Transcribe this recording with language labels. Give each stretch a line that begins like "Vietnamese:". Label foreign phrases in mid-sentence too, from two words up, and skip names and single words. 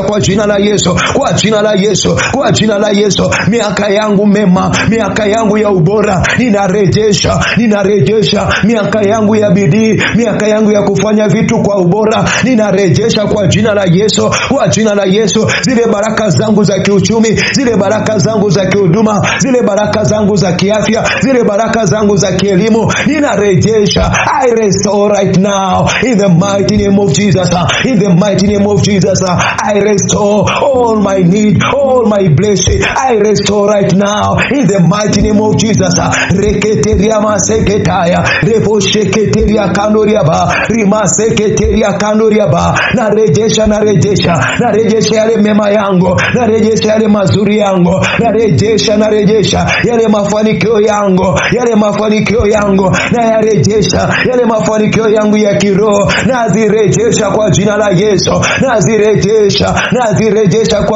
Swahili: kwa jina la Yesu, kwa jina la Yesu, miaka yangu mema, miaka yangu ya ubora, ninarejesha miaka yangu ya bidii, miaka yangu ya kufanya vitu kwa ubora, ninarejesha kwa jina la Yesu, zile baraka zangu za kiuchumi, zile baraka zangu za kihuduma, zile baraka zangu za kiafya, zile baraka zangu za kielimu, ninarejesha.
English: I restore right now in the mighty name of Jesus. I restore all my need, all my blessing. I restore right now in the mighty name of Jesus. Reketeria maseketaya, repo sheketeria kandoria ba, rima seketeria kandoria ba.
Swahili: Narejesha yale mema yangu, narejesha yale mazuri yangu, narejesha yale mafanikio yangu, na yarejesha yale mafanikio yangu ya kiroho, nazirejesha kwa jina la Yesu, nazirejesha kwa